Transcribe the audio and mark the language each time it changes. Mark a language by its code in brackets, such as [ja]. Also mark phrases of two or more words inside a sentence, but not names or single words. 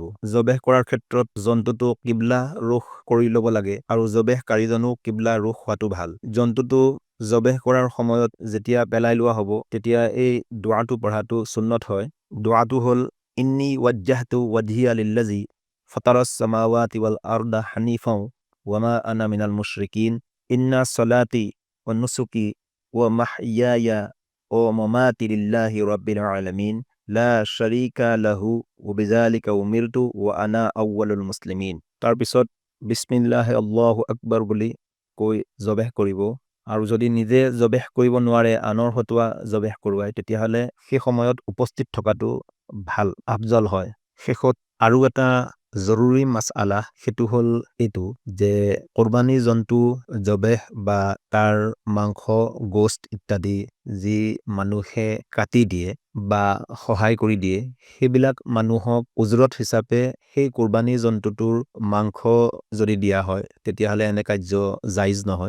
[as] জবেহ কৰাৰ ক্ষেত্ৰত জন্তুটো কিবলা ৰুখ কৰি ল'ব লাগে, আৰু জবেহকাৰীজনো কিবলা ৰুখ হোৱাটো ভাল। জন্তুটো জবেহ কৰাৰ সময়ত যেতিয়া পেলাই লোৱা হ'ব তেতিয়া এই দুআটো পঢ়াটো সুন্নত হয়। [ar] দুআটো হ'ল إني وجهت وجهي للذي فطر السماوات والأرض حنيفا وما أنا من المشركين إن صلاتي ونسكي ومحياي ومماتي لله رب العالمين لا شريك له وبذلك أمرت وأنا أول المسلمين. [as] তাৰপিছত [ar] بسم الله الله أكبر [as] বুলি কৈ জবেহ কৰিব। আৰু যদি নিজে জবেহ কৰিব নোৱাৰে, আনৰ হতুৱা জবেহ কৰোৱায়, তেতিয়াহ'লে সেই সময়ত উপস্থিত থকাটো ভাল, আফজল হয়। শেষত আৰু এটা জৰুৰী মাসআলা, সেইটো হ'ল এইটো যে কোৰবানী জন্তু জবেহ বা তাৰ মাংস গোস্ত ইত্যাদি যি মানুহে কাটি দিয়ে বা সহায় কৰি দিয়ে, সেইবিলাক মানুহক উজৰত হিচাপে সেই কোৰবানী জন্তুটোৰ মাংস যদি দিয়া হয় তেতিয়াহ'লে এনে কাৰ্য জাইজ নহয়।